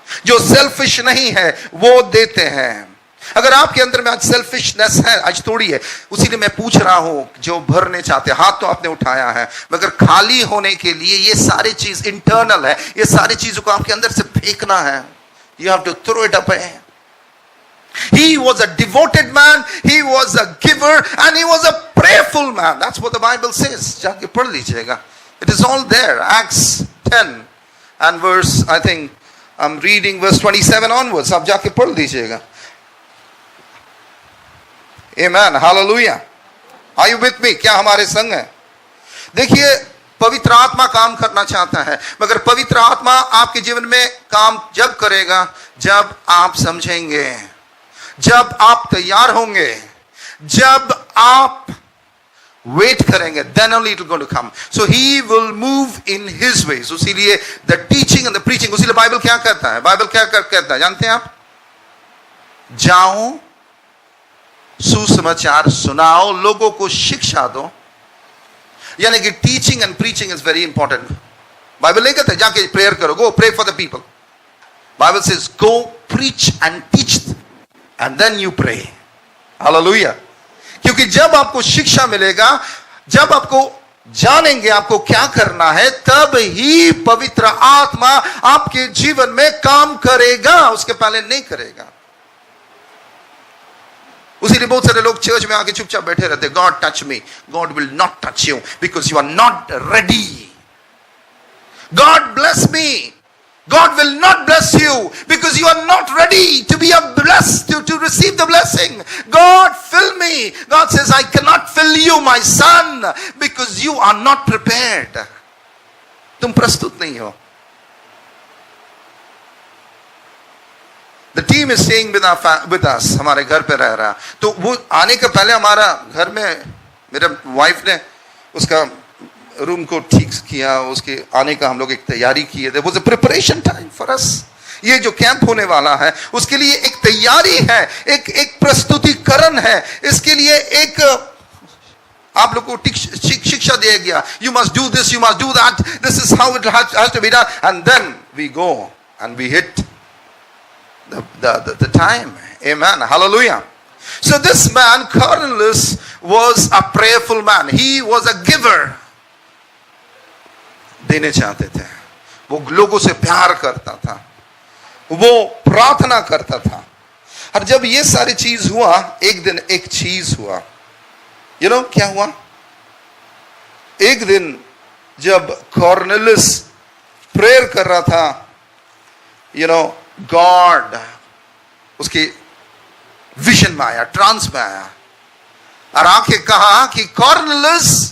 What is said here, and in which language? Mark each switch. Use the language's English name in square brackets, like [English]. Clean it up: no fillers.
[Hindi] जो सेल्फिश नहीं है वो देते हैं। अगर आपके अंदर में आज सेल्फिशनेस है, आज थोड़ी है, उसीलिए मैं पूछ रहा हूं, जो भरने चाहते, हाथ तो आपने उठाया है, मगर खाली होने के लिए ये सारी चीज इंटरनल है, ये सारी चीजों को आपके अंदर से फेंकना है। [English] You have to throw it away. He was a devoted man, he was a giver, and he was a prayerful man. That's what the Bible says. [Hindi] जाके पढ़ लीजिएगा. [English] It is all there. Acts 10 and verse, I think I'm reading verse 27 onwards. [Hindi] आप जाके पढ़ लीजिएगा. [English] Amen. Hallelujah. Are you with me? [Hindi] क्या हमारे संग है? देखिए, पवित्र आत्मा काम करना चाहता है, मगर पवित्र आत्मा आपके जीवन में काम जब करेगा जब आप समझेंगे, जब आप तैयार होंगे, जब आप वेट करेंगे, [English] then only it will going to come. So he will move in his ways. [Hindi] उसीलिए [English] the teaching and the preaching, [Hindi] उसीलिए Bible क्या कहता है? बाइबल क्या कहता है जानते हैं आप? जाओ, सुसमाचार सुनाओ, लोगों को शिक्षा दो। यानी कि [English] Teaching and preaching is very important. [Hindi] Bible नहीं कहते जाके प्रेयर करो, [English] Go pray for the people. Bible says go preach and teach and then you pray. Hallelujah. [Hindi] क्योंकि जब आपको शिक्षा मिलेगा, जब आपको जानेंगे आपको क्या करना है, तब ही पवित्र आत्मा आपके जीवन में काम करेगा, उसके पहले नहीं करेगा। उसीलिए बहुत सारे लोग चर्च में आके चुपचाप बैठे रहते, [English] God touch me, God will not touch you because you are not ready. God bless me, God will not bless you because you are not ready to be a blessed, to receive the blessing. God fill me. God says, I cannot fill you, my son, because you are not prepared. [Hindi] तुम प्रस्तुत नहीं हो. [English] The team is staying with us. [Hindi] हमारे घर पे रह रहा. तो वो आने के पहले हमारा घर में मेरे वाइफ ने उसका रूम को ठीक किया, उसके आने का हम लोग एक तैयारी किए. [English] There was a preparation time for us. [Hindi] ये जो कैंप होने वाला है उसके लिए एक तैयारी है, एक प्रस्तुतिकरण है. इसके लिए एक आप लोग को शिक्षा दिया गया. [English] You must do this, you must do that. This is how it has to be done. And then we go and we hit the time. Amen. Hallelujah. So this man Cornelius was a prayerful man. He was a giver. [Hindi] देने चाहते थे. वो लोगों से प्यार करता था, वो प्रार्थना करता था. और जब ये सारी चीज हुआ, एक दिन एक चीज हुआ. [English] you know [Hindi] क्या हुआ? एक दिन जब कॉर्नेलियस प्रेयर कर रहा था, [English] you know [Hindi] गॉड उसके विजन में आया, ट्रांस में आया और आके कहा कि कॉर्नेलियस,